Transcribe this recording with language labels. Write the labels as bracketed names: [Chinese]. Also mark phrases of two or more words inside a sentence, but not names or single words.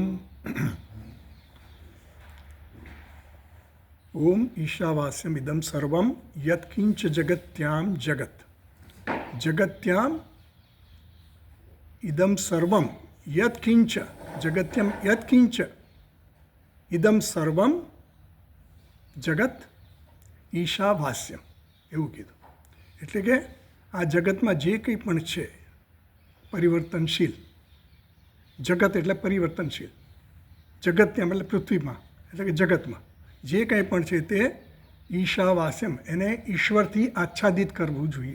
[Sanskrit] ओम ईशावास्यमिदं सर्वं यत्किंच जगत्यां जगत जगत्याम इदम सर्वम यत्किंच जगत्यम यत्किंच इदम सर्वम जगत ईशावास्यम [Gujarati] એવું કીધું. એટલે કે આ જગતમાં જે કંઈ પણ છે પરિવર્તનશીલ, જગત એટલે પરિવર્તનશીલ, જગત્યામ એટલે પૃથ્વીમાં એટલે કે જગતમાં જે કંઈ પણ છે તે ઈશાવાસ્યમ એને ઈશ્વરથી આચ્છાદિત કરવું જોઈએ.